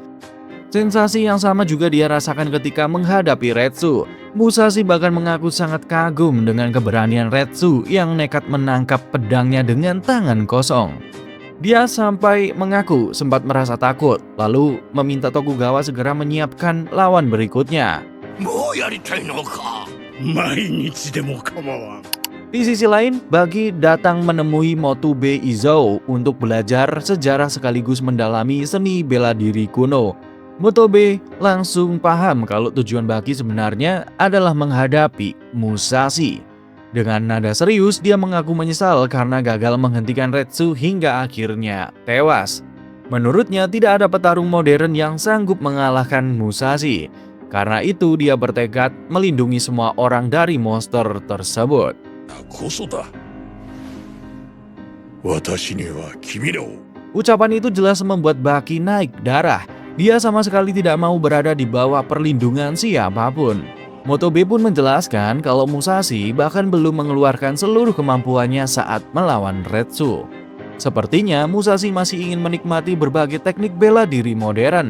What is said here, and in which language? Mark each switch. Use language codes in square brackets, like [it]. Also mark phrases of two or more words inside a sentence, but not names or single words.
[id] Sensasi yang sama juga dia rasakan ketika menghadapi Retsu. Musashi bahkan mengaku sangat kagum dengan keberanian Retsu yang nekat menangkap pedangnya dengan tangan kosong. Dia sampai mengaku sempat merasa takut, lalu meminta Tokugawa segera menyiapkan lawan berikutnya. [ja] もうやりたいのか。毎日でも構わん。 [id] Di sisi lain, Bagi datang menemui Motube Izou untuk belajar sejarah sekaligus mendalami seni bela diri kuno. Motube langsung paham kalau tujuan Bagi sebenarnya adalah menghadapi Musashi. Dengan nada serius, dia mengaku menyesal karena gagal menghentikan Retsu hingga akhirnya tewas. Menurutnya, tidak ada petarung modern yang sanggup mengalahkan Musashi. Karena itu, dia bertekad melindungi semua orang dari monster tersebut. [ja] こそだ。私には君らを。 [id] Ucapan itu jelas membuat Baki naik darah. Dia sama sekali tidak mau berada di bawah perlindungan siapapun. Motobe pun menjelaskan kalau Musashi bahkan belum mengeluarkan seluruh kemampuannya saat melawan Retsu. Sepertinya Musashi masih ingin menikmati berbagai teknik bela diri modern.